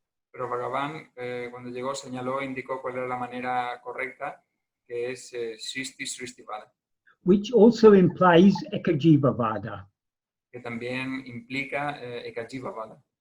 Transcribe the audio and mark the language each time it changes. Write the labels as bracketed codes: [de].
[es] Pero Bhagavan, cuando llegó, indicó cuál era la manera correcta, que es Srishti Srishti Vāda. [en] Which also implies ekajiva vāda. [es] Que también implica ekajiva vāda.